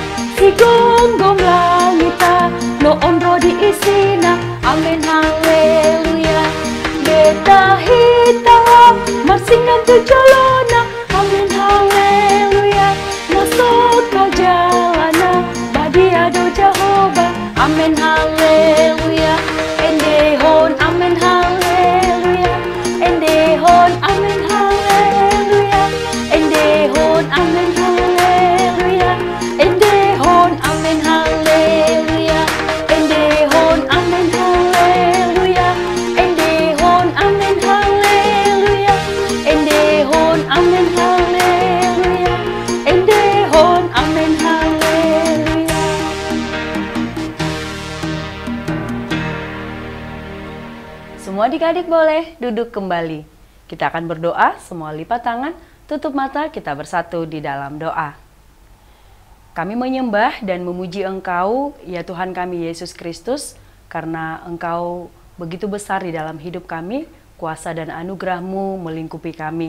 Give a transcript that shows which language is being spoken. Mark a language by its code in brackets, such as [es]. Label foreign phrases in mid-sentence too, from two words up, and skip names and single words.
[bbc] Si gonggong langita, no ondro di isina, amen haleluya. Beta hitawa, marsingan tujalona, amen haleluya. Nasot kajalana, badia do Jahoba, amen haleluya. Endehon, amen haleluya. Endehon, amen haleluya. Endehon, amen haleluya. Endehon, amen haleluya. Endehon, amen haleluya. Endehon, amen haleluya. Endehon, amen haleluya. Endehon, amen haleluya. [id] Semua adik-adik boleh duduk kembali. Kita akan berdoa, semua lipat tangan, tutup mata, kita bersatu di dalam doa. Kami menyembah dan memuji Engkau, ya Tuhan kami Yesus Kristus, karena Engkau begitu besar di dalam hidup kami, kuasa dan anugerah-Mu melingkupi kami.